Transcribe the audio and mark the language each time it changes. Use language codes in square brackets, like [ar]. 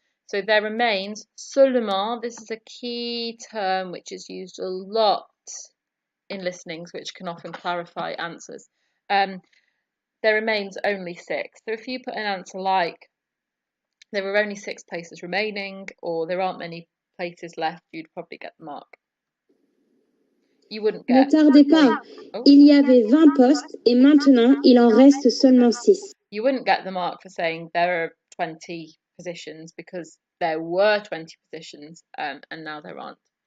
[en] So there remains seulement. This is a key term which is used a lot in listenings, which can often clarify answers. There remains only 6. So if you put an answer like there are only 6 places remaining, or there aren't many places left, you'd probably get the mark. You wouldn't get. [fr] Ne tardez pas, il y avait 20 postes et maintenant il en reste seulement 6. [en] You wouldn't get the mark for saying there are 20 positions because there were 20 positions and now there aren't.